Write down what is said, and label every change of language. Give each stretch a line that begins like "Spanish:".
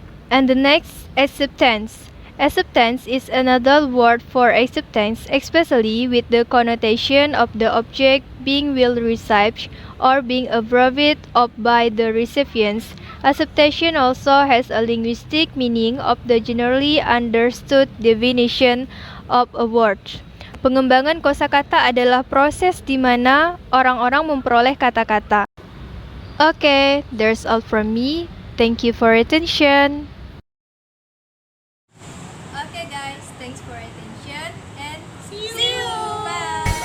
English: And the next, acceptance. Acceptance is another word for acceptance, especially with the connotation of the object being well received or being approved of by the recipients. Acceptation also has a linguistic meaning of the generally understood definition of a word.
Indonesian: Pengembangan kosakata adalah proses di mana orang-orang memperoleh kata-kata.
English: Okay, that's all from me. Thank you for your attention. Okay guys, thanks for attention and see you. Bye.